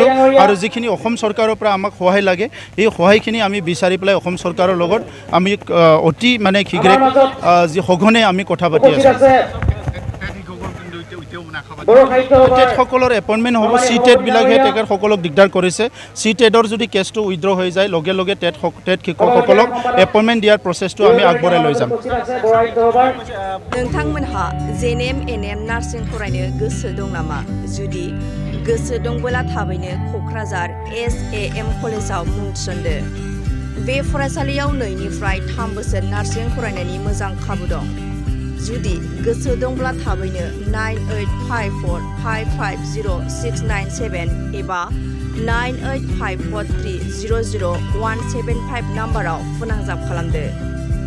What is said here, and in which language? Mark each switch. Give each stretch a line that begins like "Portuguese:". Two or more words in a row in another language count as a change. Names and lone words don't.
Assamese: আৰু যিখিনি অসম চৰকাৰৰ পৰা আমাক সহায় লাগে এই সহায়খিনি আমি বিচাৰি পেলাই অসম চৰকাৰৰ লগত আমি অতি মানে শীঘ্ৰে সঘনে আমি কথা পাতি আছোঁ। টেটসকলৰ এপইণ্টমেণ্ট হ'ব চি টেটবিলাকহে তেখেতসকলক দিগদাৰ কৰিছে চি টেটৰ যদি কেছটো উইথড্ৰ হৈ যায় লগে লগে টেট শিক্ষকসকলক এপইণ্টমেণ্ট দিয়াৰ প্ৰচেছটো আমি আগবঢ়াই লৈ যাম
Bodo: नोंथांमोनहा जेएनएम एनएम नार्सिं फरायनो गोसो दं नामा जुदि गोसो दंबोला थाबैनो क'क्राझार SAM कलेजाव मुं थिसनदो बे फरायसालियाव 2 निफ्राय 3 बोसोर नार्सिं फरायनायनि मोजां खाबु दं जुदि गोसो दंब्ला थाबैनो 9854550697 एबा 9854300175 नाम्बाराव फोनांजाब खालामदो